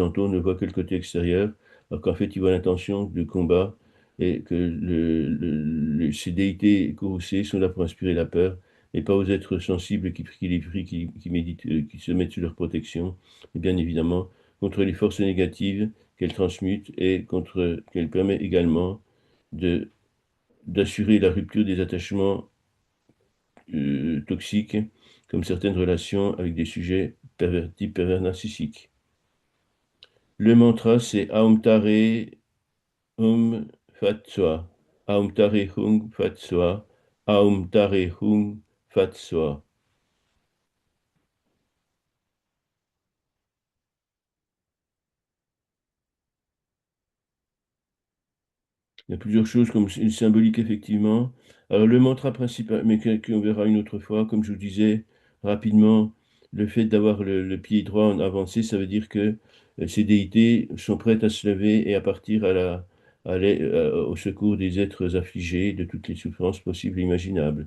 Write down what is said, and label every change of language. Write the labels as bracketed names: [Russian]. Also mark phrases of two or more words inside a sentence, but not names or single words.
[French] on ne voit que le côté extérieur, alors qu'en fait, ils voient l'intention de combat et que ces déités courroucées sont là pour inspirer la peur et pas aux êtres sensibles qui les prient, qui méditent, qui se mettent sous leur protection, et bien évidemment, contre les forces négatives qu'elles transmutent et contre qu'elles permettent également de d'assurer la rupture des attachements toxiques, comme certaines relations avec des sujets pervertis, pervers narcissiques. Le mantra, c'est [Sanskrit] ओम् तारे हूँ फट् स्वाहा. ओम् तारे हूँ फट् स्वाहा ओम् तारे हूँ फट् स्वाहा. [French] Il y a plusieurs choses comme symbolique, effectivement. Alors, le mantra principal, mais qu'on verra une autre fois, comme je vous disais rapidement, le fait d'avoir le pied droit en avancé, ça veut dire que ces déités sont prêtes à se lever et à partir au secours des êtres affligés de toutes les souffrances possibles et imaginables.